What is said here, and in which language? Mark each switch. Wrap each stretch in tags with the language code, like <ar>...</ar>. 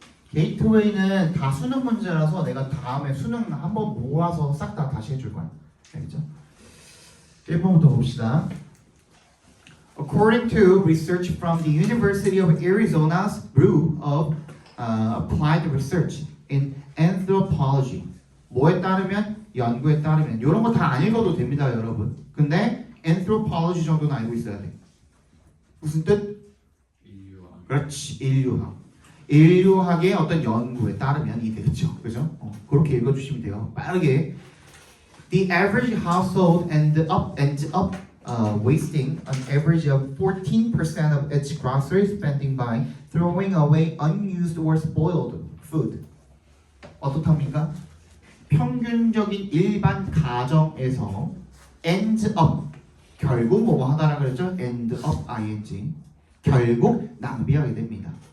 <ko>게이트웨이는 다 수능 문제라서 내가 다음에 수능 한번 모아서 싹 다 다시 해줄 거야. 알겠죠? 1번부터 봅시다.</ko> <en>According to research from the University of Arizona's Bureau of Applied Research in Anthropology.</en> <ko>뭐에 따르면? 연구에 따르면. 이런 거 다 안 읽어도 됩니다, 여러분. 근데 anthropology 정도는 알고 있어야 돼. 무슨 뜻? 인류학. 그렇지, 인류학. 인류학의 어떤 연구에 따르면 이 되겠죠. 그죠? 그렇게 읽어주시면 돼요. 빠르게.</ko> <en>The average household ends up wasting an average of 14% of its grocery spending by throwing away unused or spoiled food.</en> <ko>어떻답니까? 평균적인 일반 가정에서</ko> <en>ends up,</en> <ko>결국 뭐뭐 하다라 그랬죠? end up ing, 결국 낭비하게 됩니다.</ko>